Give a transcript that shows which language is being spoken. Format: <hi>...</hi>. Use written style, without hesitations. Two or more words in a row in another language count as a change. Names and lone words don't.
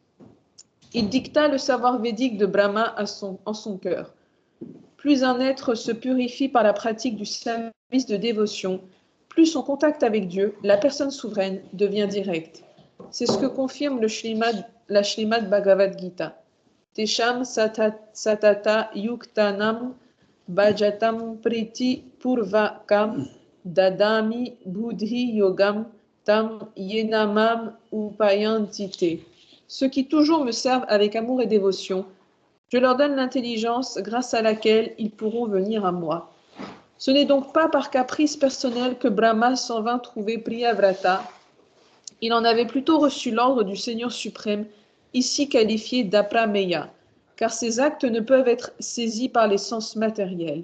<fr>Il dicta le savoir védique de Brahma en son cœur. Plus un être se purifie par la pratique du service de dévotion, plus son contact avec Dieu, la personne souveraine, devient direct. C'est ce que confirme la Srimad Bhagavad Gita.</fr> <sa>Tesham satata yuktanam bhajatam priti purvakam dadami buddhi yogam tam yenamam upayantite.</sa> <fr>Ceux qui toujours me servent avec amour et dévotion, je leur donne l'intelligence grâce à laquelle ils pourront venir à moi. Ce n'est donc pas par caprice personnel que Brahma s'en vint trouver Priyavrata. Il en avait plutôt reçu l'ordre du Seigneur suprême, ici qualifié d'aprameya, car ses actes ne peuvent être saisis par les sens matériels.</fr>